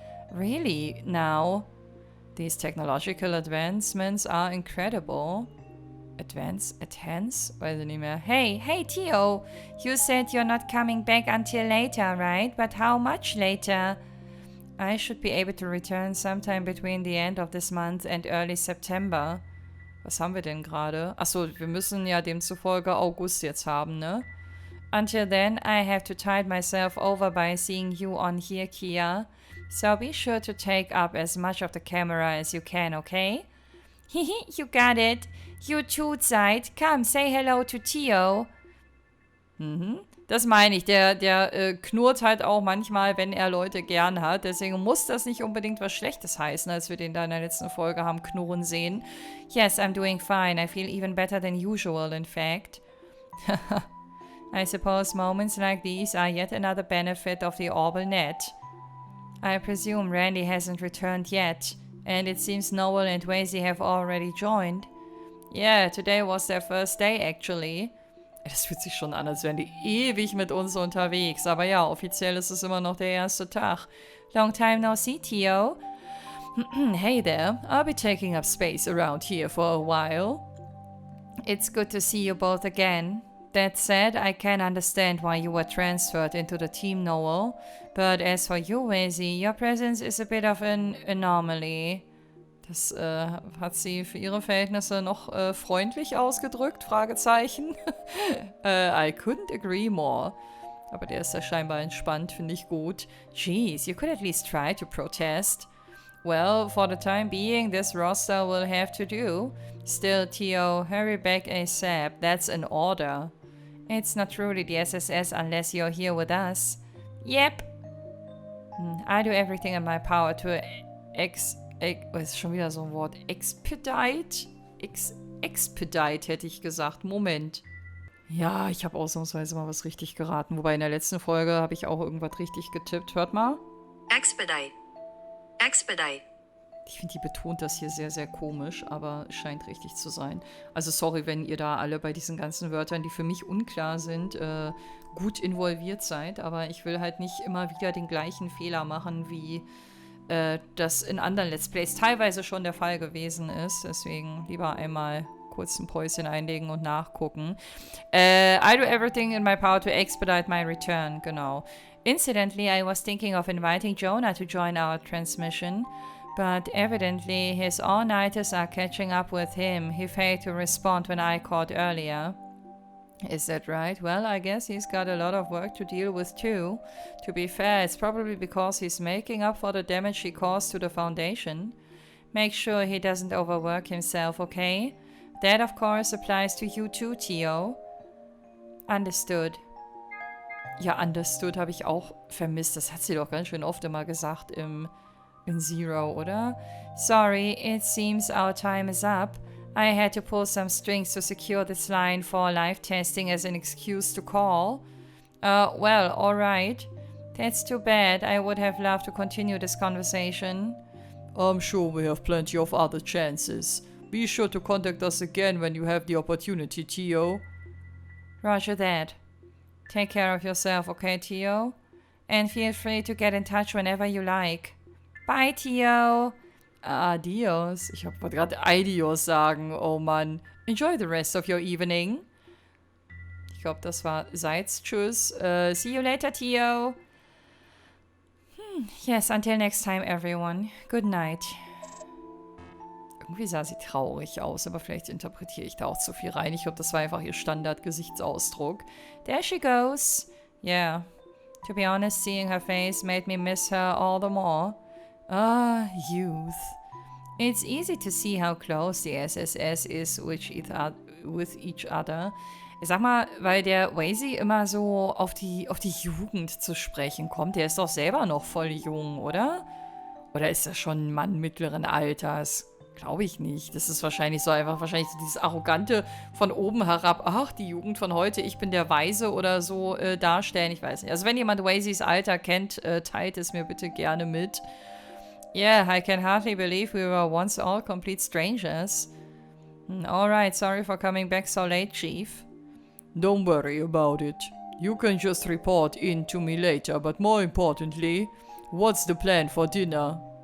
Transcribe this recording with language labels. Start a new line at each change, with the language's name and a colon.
English: Really, now? These technological advancements are incredible.
German: Enhance? Weiß ich nicht mehr. Hey, Tio!
English: You said you're not coming back until later, right? But how much later? I should be able to return sometime between the end of this month and early September.
German: Was haben wir denn gerade? Achso, wir müssen ja demzufolge August jetzt haben, ne?
English: Until then, I have to tide myself over by seeing you on HIER, Kia. So be sure to take up as much of the camera as you can, okay? Hehe, you got it. You too, Zeit. Come, say hello to Tio.
German: Das meine ich. Der knurrt halt auch manchmal, wenn er Leute gern hat. Deswegen muss das nicht unbedingt was Schlechtes heißen, als wir den da in der letzten Folge haben knurren sehen.
English: Yes, I'm doing fine. I feel even better than usual, in fact. I suppose moments like these are yet another benefit of the Orbital Net. I presume Randy hasn't returned yet, and it seems Noel and Wazy have already joined. Yeah, today was their first day actually.
German: Das fühlt sich schon an, als wären die ewig mit uns unterwegs, aber ja, offiziell ist es immer noch der erste Tag.
English: Long time no see, Tio. Hey there, I'll be taking up space around here for a while. It's good to see you both again. That said, I can understand why you were transferred into the team, Noel. But as for you, Wazy, your presence is a bit of an anomaly.
German: Das hat sie für ihre Verhältnisse noch freundlich ausgedrückt? Fragezeichen.
English: I couldn't agree more.
German: Aber der ist ja scheinbar entspannt, finde ich gut.
English: Jeez, you could at least try to protest. Well, for the time being, this roster will have to do. Still, Theo, hurry back ASAP. That's an order. It's not truly the SSS unless you're here with us. Yep. I do everything in my power to
German: ist schon wieder so ein Wort. Expedite? Expedite hätte ich gesagt. Moment. Ja, ich habe ausnahmsweise mal was richtig geraten. Wobei in der letzten Folge habe ich auch irgendwas richtig getippt. Hört mal.
English: Expedite. Expedite.
German: Ich finde, die betont das hier sehr, sehr komisch, aber es scheint richtig zu sein. Also sorry, wenn ihr da alle bei diesen ganzen Wörtern, die für mich unklar sind, gut involviert seid. Aber ich will halt nicht immer wieder den gleichen Fehler machen, wie das in anderen Let's Plays teilweise schon der Fall gewesen ist. Deswegen lieber einmal kurz ein Päuschen einlegen und nachgucken.
English: I do everything in my power to expedite my return.
German: Genau.
English: Incidentally, I was thinking of inviting Jonah to join our transmission. But evidently, his all-nighters are catching up with him. He failed to respond when I called earlier. Is that right? Well, I guess he's got a lot of work to deal with too. To be fair, it's probably because he's making up for the damage he caused to the Foundation. Make sure he doesn't overwork himself, okay? That, of course, applies to you too, Theo. Understood.
German: Ja, understood habe ich auch vermisst. Das hat sie doch ganz schön oft immer gesagt in Zero, oder?
English: Sorry, it seems our time is up. I had to pull some strings to secure this line for live testing as an excuse to call. Well, alright. That's too bad. I would have loved to continue this conversation. I'm sure we have plenty of other chances. Be sure to contact us again when you have the opportunity, Theo. Roger that. Take care of yourself, okay, Theo? And feel free to get in touch whenever you like. Bye, Theo. Adios.
German: Ich wollte gerade Adios sagen. Oh Mann.
English: Enjoy the rest of your evening.
German: Ich glaube, das war Seits. Tschüss.
English: See you later, Theo. Yes, until next time, everyone. Good night.
German: Irgendwie sah sie traurig aus, aber vielleicht interpretiere ich da auch zu viel rein. Ich glaube, das war einfach ihr Standard-Gesichtsausdruck.
English: There she goes. Yeah. To be honest, seeing her face made me miss her all the more. Ah, youth. It's easy to see how close the SSS is with each other.
German: Ich sag mal, weil der Wazy immer so auf die Jugend zu sprechen kommt. Der ist doch selber noch voll jung, oder? Oder ist er schon ein Mann mittleren Alters? Glaube ich nicht. Das ist wahrscheinlich so dieses arrogante von oben herab, ach, die Jugend von heute, ich bin der Weise oder so darstellen. Ich weiß nicht. Also wenn jemand Wazys Alter kennt, teilt es mir bitte gerne mit.
English: Yeah, I can hardly believe we were once all complete strangers. Alright, sorry for coming back so late, Chief. Don't worry about it. You can just report in to me later, but more importantly, what's the plan for dinner?